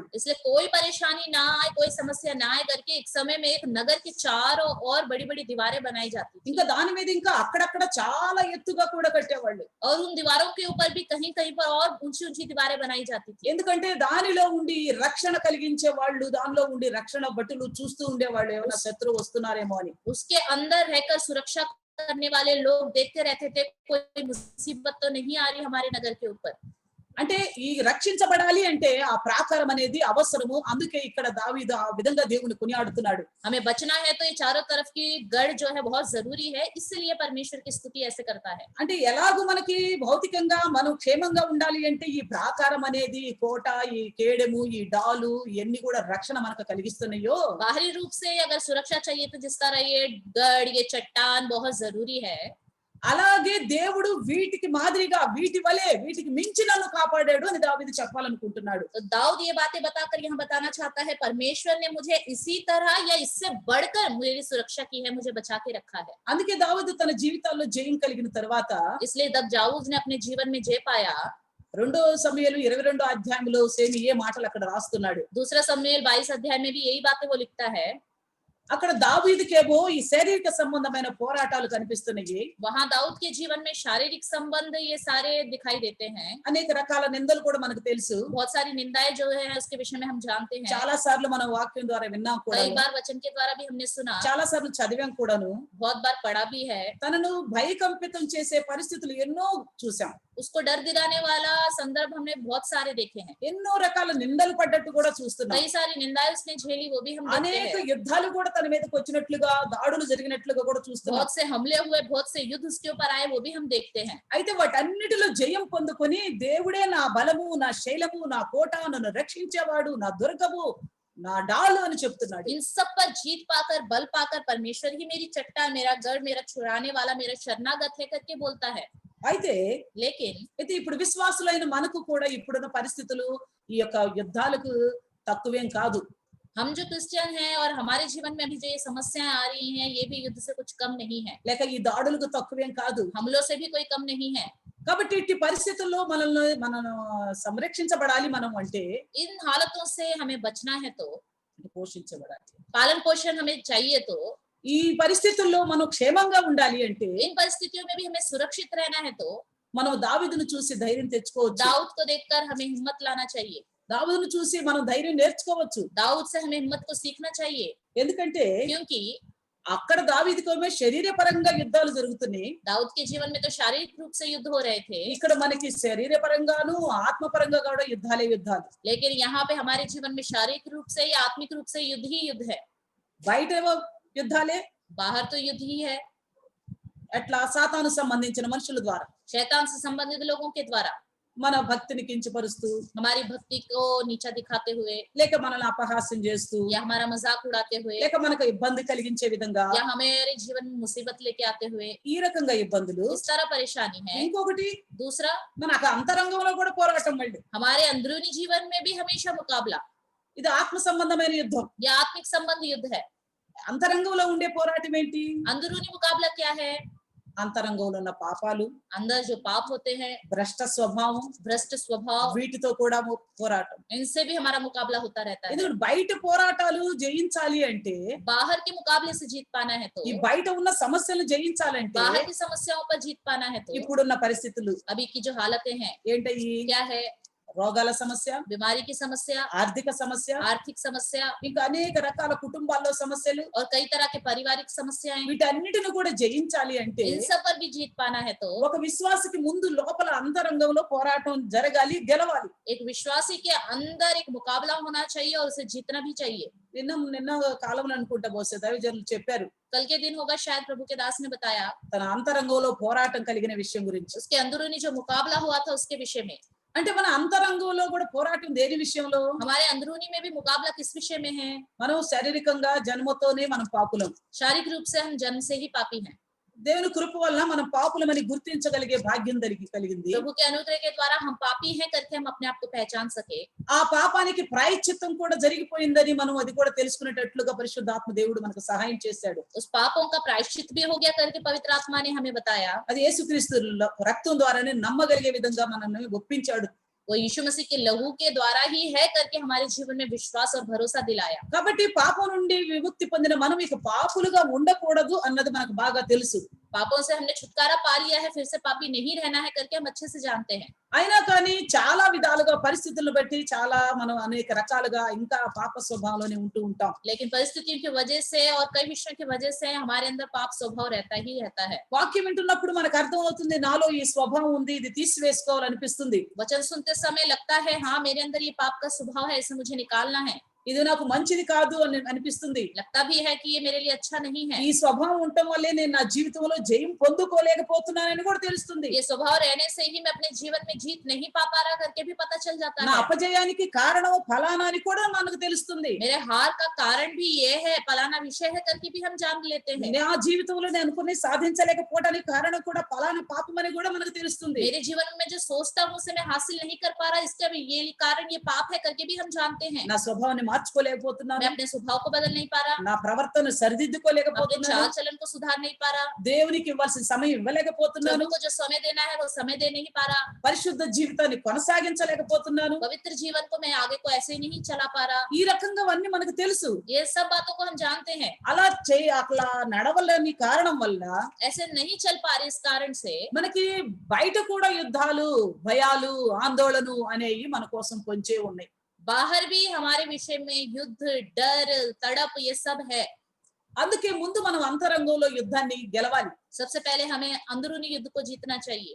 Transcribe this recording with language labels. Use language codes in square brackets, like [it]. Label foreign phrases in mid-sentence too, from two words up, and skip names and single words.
[hi] इसलिए कोई परेशानी ना आए, कोई समस्या ना आए करके एक समय में एक नगर के चारों ओर बड़ी बड़ी दीवारें बनाई जाती थी. [te] ఇంకా దాని మీద ఇంకా అక్కడక్కడ చాలా ఎత్తుగా కూడా కట్టేవాళ్ళు. [hi] और उन दीवारों के ऊपर भी कहीं कहीं पर और ऊंची ऊंची दीवारें बनाई जाती थी. [te] ఎందుకంటే దానిలో ఉండి రక్షణ కలిగించే వాళ్ళు, దానిలో ఉండి రక్షణ భటులు చూస్తూ ఉండేవాళ్ళు ఏమైనా శత్రువు వస్తున్నారేమో అని. [hi] उसके अंदर रहकर सुरक्षा करने वाले लोग देखते रहते थे कोई मुसीबत तो नहीं आ रही हमारे नगर के ऊपर. [te] అంటే ఈ రక్షించబడాలి అంటే ఆ ప్రాకారం అనేది అవసరము. అందుకే ఇక్కడ దావీదు ఆ విధంగా దేవుని కొనియాడుతున్నాడు. [hi] हमें बचना है तो ये चारों तरफ की गढ़ जो है बहुत जरूरी है, इसलिए परमेश्वर की स्तुति ऐसे करता है। [te] అంటే ఎలాగూ మనకి భౌతికంగా మనం క్షేమంగా ఉండాలి అంటే ఈ ప్రాకారం అనేది, ఈ కోట, ఈ కేడెము, ఈ డాలు ఇవన్నీ కూడా రక్షణ మనకు కలిగిస్తున్నాయో, [hi] बाहरी रूप से अगर सुरक्षा चाहिए तो जिस तरह ये गढ़, ये चट्टान बहुत जरूरी है, [te] అలాగే దేవుడు వీటికి మాదిరిగా, వీటి వలె, వీటికి మించి నన్ను కాపాడాడు అని దావీదు చెప్పాలనుకుంటున్నాడు. [hi] तो दाऊद ये बातें बताकर यहाँ बताना चाहता है, परमेश्वर ने मुझे इसी तरह या इससे बढ़कर मेरी सुरक्षा की है, मुझे बचा के रखा है। [te] అందుకే దావీదు తన జీవితాల్లో జయం కలిగిన తర్వాత [hi] इसलिए जब दाऊद ने अपने जीवन में जय पाया, [te] 2 సమూయేలు 22 అధ్యాయంలో సేమ్ ఏ మాటలు అక్కడ రాస్తున్నాడు. [hi] दूसरा शमूएल 22 अध्याय में भी यही बातें वो लिखता है। [te] అక్కడ దావీదుకేమో ఈ శారీరక సంబంధమైన పోరాటాలు కనిపిస్తున్నాయి. [hi] वहां दाऊद के जीवन में शारीरिक संबंध ये सारे दिखाई देते हैं। [te] అనేక రకాల నిందలు కూడా మనకు తెలుసు. [hi] बहुत सारी निंदाएं जो है उसके विषय में हम जानते हैं। [te] చాలా సార్లు మనం వాక్యం ద్వారా విన్నాం కూడా, [hi] कई बार वचन के द्वारा भी हमने सुना, [te] చాలా సార్లు చదివాం కూడాను. [hi] बहुत बार पढ़ा भी है। [te] తనను భయకంపితం చేసే పరిస్థితులు ఎన్నో చూసాం. [hi] उसको डर दिलाने वाला संदर्भ हमने बहुत सारे देखे हैं। [te] ఎన్నో రకాల నిందలు పడ్డట్టు కూడా చూస్తున్నాం. [hi] कई सारी निंदाएं उसने झेली, वो भी हम देखते [te] అనేక [hi] हैं। [te] యుద్ధాలు కూడా తన మీదకి వచ్చినట్లుగా, దాడులు జరిగినట్లుగా కూడా చూస్తున్నాం. [hi] बहुत से हमले हुए, बहुत से युद्ध उसके ऊपर आए, वो भी हम देखते हैं। [te] అయితే వాటన్నిటిలో జయం పొందుకొని దేవుడే నా బలము, నా శైలము, నా కోట, నన్ను రక్షించేవాడు, నా దుర్గము, నా డాలు అని చెప్తున్నాడు. [hi] इन सब पर जीत पाकर, बल पाकर, परमेश्वर ही मेरी चट्टान, मेरा गढ़, मेरा छुड़ाने वाला, मेरा शरणागत है करके बोलता है। [te] అయితే [hi] लेकिन [te] ఇప్పుడు విశ్వాసులైన మనకు కూడా ఇప్పుడున్న పరిస్థితులు ఈ యొక్క యుద్ధాలకు తక్కువేం కాదు. [hi] हम जो क्रिश्चियन हैं और हमारे जीवन में अभी जो ये समस्याएं आ रही हैं, ये भी युद्ध से कुछ कम नहीं है, [te] లేక ఈ దాడులకు తక్కువేం కాదు. [hi] हमलों से भी कोई कम नहीं है। [te] కాబట్టి ఇట్టి పరిస్థితుల్లో మనం సంరక్షించబడాలి. మనం అంటే [hi] इन हालतों से हमें बचना है तो [te] పోషించబడాలి. [hi] पालन पोषण हमें चाहिए, तो [te] ఈ పరిస్థితుల్లో మనం క్షేమంగా ఉండాలి అంటే [hi] इन परिस्थितियों में भी हमें सुरक्षित रहना है, तो [te] మనం దావీదును చూసి ధైర్యం తెచ్చుకోవచ్చు. [hi] दाऊद को देखकर हमें हिम्मत लाना चाहिए। [te] దావీదును చూసి మనం ధైర్యం నేర్చుకోవచ్చు. [hi] दाऊद से हमें हिम्मत को सीखना चाहिए, [te] ఎందుకంటే [hi] क्योंकि [te] అక్కడ దావీదుకేమో శరీరపరంగా యుద్ధాలు జరుగుతున్నాయి. [hi] दाऊद के जीवन में तो शारीरिक रूप से युद्ध हो रहे थे, [te] ఇక్కడ మనకి శరీరపరంగాను ఆత్మపరంగా కూడా యుద్ధాలు. [hi] लेकिन यहाँ पे हमारे जीवन में शारीरिक रूप से या आत्मिक रूप से युद्ध ही युद्ध है। [te] బయటేమో యుద్ధాలే, [hi] बाहर तो युद्ध ही है, [te] ఎట్లా సాతాను సంబంధించిన మనుషుల ద్వారా, [hi] शैतान से संबंधित लोगों के द्वारा, [te] మన భక్తిని కించపరుస్తూ, [hi] हमारी भक्ति को नीचा दिखाते हुए, [te] లేక మనల్ని అపహాస్యం చేస్తూ, [hi] या हमारा मजाक उड़ाते हुए, [te] లేక మనకు ఇబ్బంది కలిగించే విధంగా, [hi] या हमारे जीवन में मुसीबत लेके आते हुए, [te] ఈ రకంగా ఇబ్బందులు. [hi] इस तरह परेशानी है। [te] ఇంకొకటి [hi] दूसरा, [te] మనకు అంతరంగంలో కూడా పోరాటం. మళ్ళీ [hi] हमारे अंदरूनी जीवन में भी हमेशा मुकाबला, [te] ఇది ఆత్మ సంబంధమైన యుద్ధం. [hi] या आत्मिक संबंध युद्ध है। [te] అంతరంగంలో ఉండే పోరాటం ఏంటి? [hi] अंदरूनी मुकाबला क्या है? [te] అంతరంగంలో ఉన్న పాపాలు, [hi] अंदर जो पाप होते हैं, [te] భ్రష్ట స్వభావం, [hi] भ्रष्ट स्वभाव, [te] వీటితో కూడా పోరాటం. [hi] इनसे भी हमारा मुकाबला होता रहता है। [te] ఎందుకంటే బయట పోరాటాలు జయించాలి అంటే, [hi] बाहर के मुकाबले से जीत पाना है तो, [te] ఈ బయట ఉన్న సమస్యలు జయించాలంటే, [hi] बाहर की समस्याओं पर जीत पाना है तो, [te] ఇప్పుడున్న పరిస్థితులు [hi] अभी की जो हालतें हैं [te] ఏంటయ్యి? [hi] क्या है? [te] రోగాల సమస్య, [hi] बीमारी की समस्या, [te] ఆర్థిక సమస్య, [hi] आर्थिक समस्या, [te] ఇంకా అనేక రకాల కుటుంబాల్లో సమస్యలు. [hi] और कई तरह के पारिवारिक समस्याएं, [te] వీటన్నిటిని కూడా జయించాలి అంటే [hi] इन सब पर भी जीत पाना है तो, [te] ఒక విశ్వాసికి ముందు లోపల అంతరంగంలో పోరాటం జరగాలి, గెలవాలి. [hi] एक विश्वासी के अंदर एक मुकाबला होना चाहिए और उसे जीतना भी चाहिए। [te] నిన్న కాలంలో అనుకుంటా బహుశా దైవజనులు చెప్పారు, [hi] कल के दिन होगा शायद, प्रभु के दास ने बताया [te] తన అంతరంగంలో పోరాటం కలిగిన విషయం గురించి. [hi] उसके अंदरूनी जो मुकाबला हुआ था उसके विषय में। [te] అంటే మన అంతరంగంలో కూడా పోరాటం దేని విషయంలో? [hi] हमारे अंदरूनी में भी मुकाबला किस विषय में है? [te] మనం శారీరకంగా జన్మతోనే మనం పాపులం. [hi] शारीरिक रूप से हम जन्म से ही पापी हैं। [te] దేవుని కృప వలన మనం పాపులమని గుర్తించగలిగే భాగ్యం కలిగింది. [hi] प्रभु के अनुग्रह के द्वारा हम पापी हैं करके हम अपने आप को पहचान सके। [te] ఆ పాపానికి ప్రాయశ్చిత్తం కూడా జరిగిపోయిందని మనం అది కూడా తెలుసుకునేటట్లుగా పరిశుద్ధాత్మ దేవుడు మనకు సహాయం చేశాడు. [hi] उस पापों का प्रायश्चित भी हो गया करके पवित्र आत्मा ने हमें बताया। [te] అది యేసుక్రీస్తు రక్తం ద్వారానే నమ్మగలిగే విధంగా మనల్ని ఒప్పించాడు. [hi] वो यीशु मसीह के लहू के द्वारा ही है करके हमारे जीवन में विश्वास और भरोसा दिलाया। [te] కాబట్టి పాపం నుండి విముక్తి పొందిన మనం ఇక పాపులుగా ఉండకూడదు అన్నది మనకు బాగా తెలుసు. [hi] पापों से हमने छुटकारा पा लिया है, फिर से पापी नहीं रहना है करके हम अच्छे से जानते हैं। [te] అయినా కానీ చాలా విధాలుగా పరిస్థితులను బట్టి చాలా మనం అనేక రకాలుగా ఇంకా పాప స్వభావంలోనే ఉంటూ ఉంటాం. [hi] लेकिन परिस्थितियों की वजह से और कई विषयों की वजह से हमारे अंदर पाप स्वभाव रहता ही रहता है। [te] వాక్యం వింటున్నప్పుడు మనకు అర్థమవుతుంది నాలో ఈ స్వభావం ఉంది, ఇది తీసివేసుకోవాలనిపిస్తుంది. [hi] वचन सुनते समय लगता है हाँ मेरे अंदर ये पाप का स्वभाव है, इसे मुझे निकालना है। [te] ఇది నాకు మంచిది కాదు అని అనిపిస్తుంది. [hi] लगता भी है कि ये मेरे लिए अच्छा नहीं है। [te] ఈ స్వభావం ఉండటం వల్లే నేను నా జీవితంలో జయం పొందుకోలేకపోతున్నానని కూడా తెలుస్తుంది. [hi] ये स्वभाव रहने से ही मैं अपने जीवन में जीत नहीं पा रहा करके भी पता चल जाता [te] నా [hi] है। [te] అపజయానికి కారణం ఫలానా అని కూడా మనకు తెలుస్తుంది. [hi] मेरे हार का कारण भी ये है, फलाना विषय है करके भी हम जान लेते हैं। [te] నా జీవితంలో నేను అనుకుని సాధించలేకపోవడానికి కారణం కూడా ఫలానా పాపం అని కూడా మనకు తెలుస్తుంది. [hi] मेरे जीवन में जो सोचता हूँ उसे मैं हासिल नहीं कर पा रहा, इसका भी ये कारण ये पाप है करके भी हम जानते हैं। [te] నా స్వభావాన్ని మార్చుకోలేకపోతున్నాను, [hi] मैं अपने स्वभाव को बदल नहीं पा रहा, [te] నా ప్రవర్తన [hi] अपने [te] సరిదిద్దుకోలేకపోతున్నాను, [hi] चाल चलन को सुधार नहीं पा रहा, [te] దేవునికి ఇవ్వాల్సిన సమయం ఇవ్వలేకపోతున్నాను, [hi] प्रभु को जो समय देना है वो समय दे नहीं पा रहा, [te] పరిశుద్ధ జీవితాన్ని కొనసాగించలేకపోతున్నాను. [hi] पवित्र जीवन को मैं आगे को ऐसे ही नहीं चला पा रहा। [te] ఈ రకంగా అన్ని మనకు తెలుసు. [hi] ये सब बातों को हम जानते हैं। [te] అలా నడవలేని కారణం వల్ల [hi] ऐसे नहीं चल पा रहे, इस कारण से [te] మనకి బయట కూడా యుద్ధాలు, భయాలు, ఆందోళన అనేవి మన కోసం పొంచే ఉన్నాయి. [hi] बाहर भी हमारे विषय में युद्ध, डर, तड़प ये सब है। [te] అందుకే ముందు మనం అంతరంగంలో యుద్ధాన్ని గెలవాలి. [hi] सबसे पहले हमें अंदरूनी युद्ध को जीतना चाहिए,